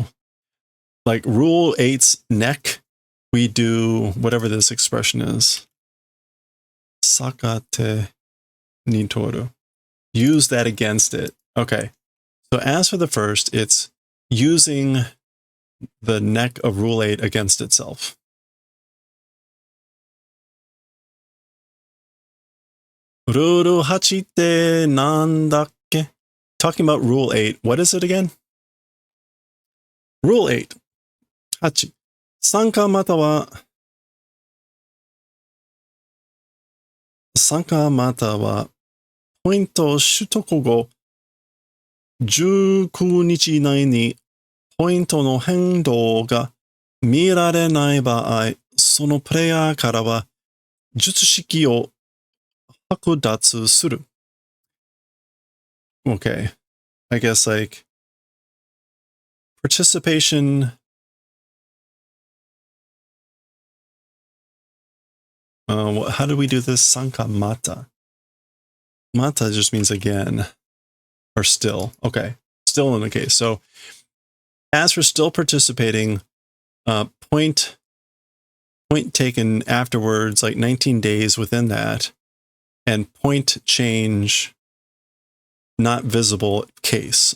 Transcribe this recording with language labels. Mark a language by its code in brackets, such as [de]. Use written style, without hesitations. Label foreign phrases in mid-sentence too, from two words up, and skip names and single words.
[en] Like rule 8's neck, we do whatever this expression is. [ja] 逆手に取る. [en] Use that against it. Okay. So as for the first, it's using the neck of rule 8 against itself. [ja] ルール8って何だっけ? [en] Talking about rule 8. What is it again? Rule 8. 8. [ja] 参加またはポイント取得後19日以内にポイントの変動が見られない場合、そのプレイヤーからは術式を剥奪する。Okay. [en] I guess like participation. How do we do this? [ja] 参加また. [en] Mata just means again or still. Okay. Still in the case. So as for still participating, point point taken afterwards, like 19 days within that, and point change not visible case.